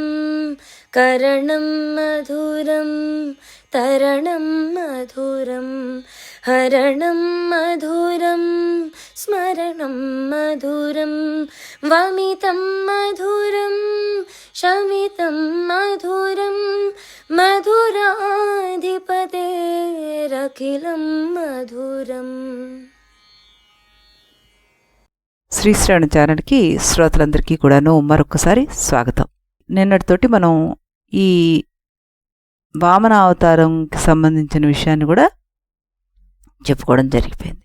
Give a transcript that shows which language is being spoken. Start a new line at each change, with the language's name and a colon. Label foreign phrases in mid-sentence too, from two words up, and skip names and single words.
Sanskrit: करणं मधुरं तरणं मधुरं हरणं मधुरं स्मरणं मधुरं। वमितं मधुरं शमितं मधुरं मधुराधिपतेरखिलं मधुरम्।
Telugu: శ్రీశ్రవణ ఛానల్కి శ్రోతలందరికీ కూడాను మరొకసారి స్వాగతం. నిన్నటితోటి మనం ఈ వామన అవతారంకి సంబంధించిన విషయాన్ని కూడా చెప్పుకోవడం జరిగిపోయింది.